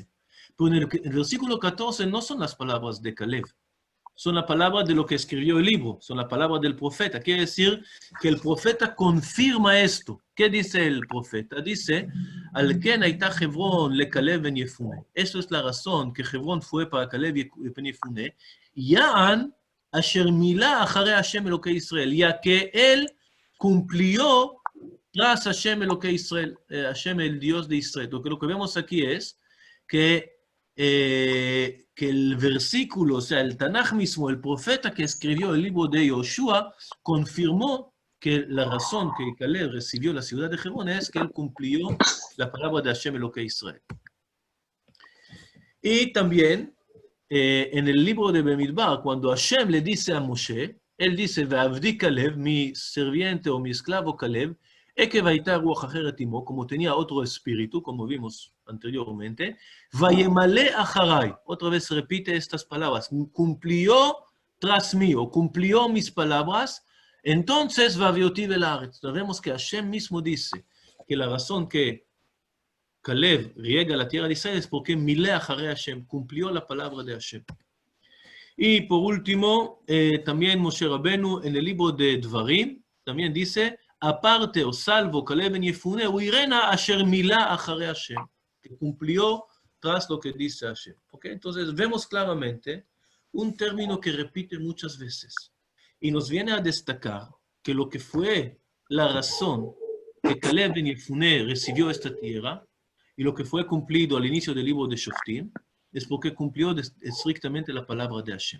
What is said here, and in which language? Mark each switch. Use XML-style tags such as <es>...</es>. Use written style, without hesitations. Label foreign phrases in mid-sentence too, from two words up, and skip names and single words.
<es>Pero en el versículo 14 no son las palabras de Caleb. Son la palabra de lo que escribió el libro, son la palabra del profeta. Quiere decir que el profeta confirma esto. ¿Qué dice el profeta?</es> <he>Dice, על כן היתה חברון לכלב בן יפונה.</he> <es>Eso es la razón que Hebrón fue para Caleb ben Yefune.</es> <he>יען אשר מלא אחרי השם אלוקי ישראל.</he> <es>Ya que él cumplió tras</es> <he>השם אלוקי ישראל,</he> <es>Hashem el Dios de Israel. Lo que vemos aquí es que el versículo, o sea, el Tanaj mismo, el profeta que escribió el libro de Yoshua, confirmó que la razón que Caleb recibió la ciudad de Hebrón es que él cumplió la palabra de</es> <he>השם אלוקי ישראל.</he> <es>Y también, en el libro de Bemidbar, cuando Hashem le dice a Moshe, él dice,</es> <he>ועבדי כלב,</he> <es>mi serviente o mi esclavo Caleb,</es> <he>עקב היתה רוח אחרת עמו,</he> <es>como tenía otro espíritu, como vimos anteriormente,</es> <he>וימלא אחרי,</he> <es>otra vez repite estas palabras, cumplió tras mí, o cumplió mis palabras, entonces</es> <he>והביאותי ולארץ.</he> <es>Vemos que Hashem mismo dice que la razón que Caleb riega la tierra de Israel es porque</es> <he>מילא אחרי השם,</he> <es>cumplió la palabra de Hashem. Y por último, también Moshe Rabenu en el libro de Dvarim, también dice, aparte o salvo Caleb ben Yefune,</es> <he>וירנה אשר מלא אחרי השם,</he> <es>que cumplió tras lo que dice Hashem. ¿Okay? Entonces vemos claramente un término que repite muchas veces y nos viene a destacar que lo que fue la razón que Caleb ben Yefune recibió esta tierra y lo que fue cumplido al inicio del libro de Shoftim es porque cumplió estrictamente la palabra de Hashem.</es>